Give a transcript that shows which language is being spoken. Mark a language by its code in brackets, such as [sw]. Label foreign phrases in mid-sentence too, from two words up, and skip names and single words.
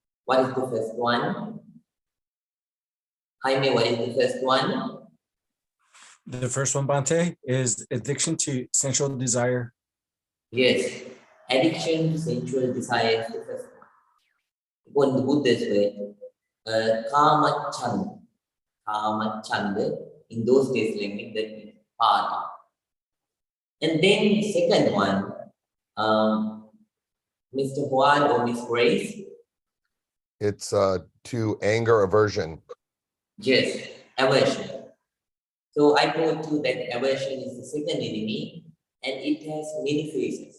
[en] What is the first one? Jaime, what is the first one? The first one, Bhante, is addiction to sensual desire. Yes, addiction to sensual desire is the first one. According to Buddha's way, [pi] kama chanda. Kama chanda, [en] in those days language, that means party. And then second one, Mr. Juan or Miss Grace. It's to anger aversion. Yes, aversion. So I told you that aversion is the second enemy and it has many faces.